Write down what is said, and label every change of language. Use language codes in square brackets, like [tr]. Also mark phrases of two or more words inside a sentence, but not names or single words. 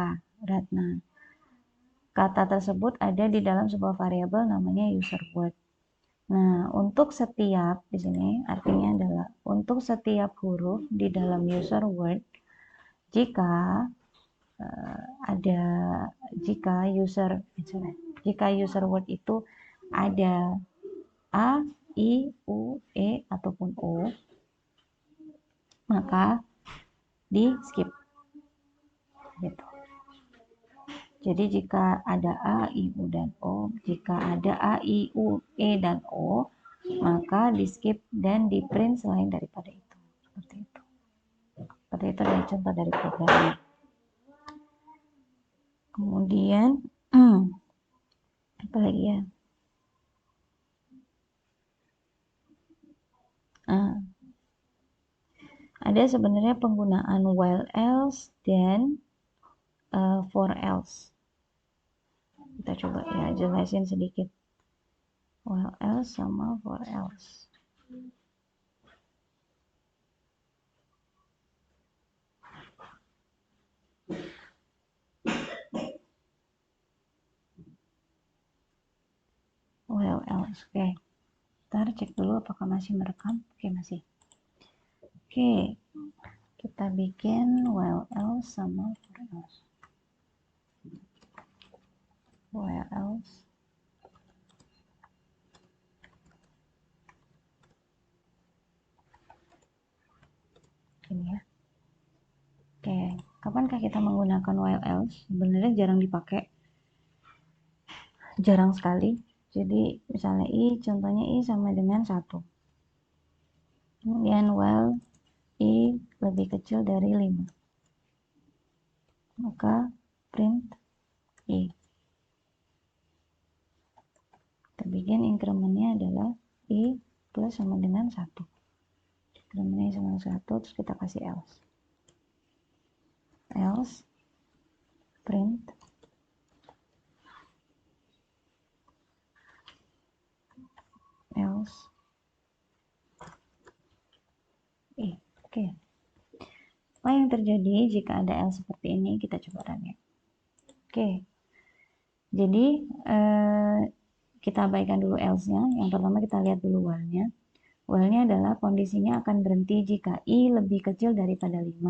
[id] Nah, kata tersebut ada di dalam sebuah variabel namanya [en] user word. [id] Nah, untuk setiap di sini artinya adalah untuk setiap huruf di dalam [en] user word, [id] jika [en] user word [id] itu ada a, i, u, e ataupun o, maka di skip gitu. Jadi jika ada a, i, u, dan o, jika ada a, i, u, e, dan o, maka di skip dan di print selain daripada itu. Seperti itu. Seperti itu adalah contoh dari programnya. Kemudian apa lagi ya? Ada sebenarnya penggunaan [en] while else [id] dan [en] for else. [id] Kita coba ya jelasin sedikit. [en] While else sama for else. While else, [id] oke. Ntar cek dulu apakah masih merekam. Oke, masih. Oke, kita bikin [en] while else [id] sama [en] for else. While else. [id] Ini ya. Oke, kapankah kita menggunakan [en] while else? [id] Sebenarnya jarang dipakai. Jarang sekali. Jadi misalnya contohnya i sama dengan 1. Kemudian while i lebih kecil dari 5. Maka print I. Kita bikin incrementnya adalah I plus sama dengan 1. Incrementnya sama dengan 1, terus kita kasih else. [en] Else print else I. [id] Oke. Apa yang terjadi jika ada else seperti ini? Kita coba run ya. Oke. Jadi kita abaikan dulu else-nya. Yang pertama kita lihat dulu while-nya. While-nya adalah kondisinya akan berhenti jika I lebih kecil daripada 5.